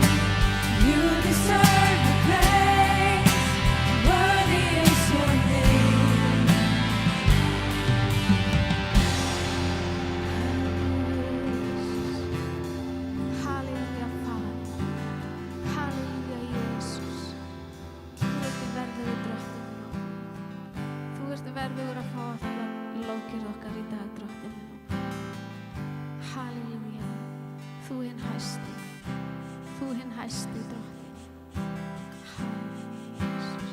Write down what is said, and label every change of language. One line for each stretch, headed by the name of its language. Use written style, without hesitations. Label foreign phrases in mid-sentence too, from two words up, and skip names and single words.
English: You deserve the praise. Worthy is your name. Halleluja, Fader. Halleluja, Jesus.
Icelandic: Þú ert verðugur drottinn minn. Þú ert verðugur að fá allar lókir okkar í dag, drottinn minn. Halleluja. Þú hinn hæsti. Þú hinn hæsti, drottinn. Halleluja, Jesus.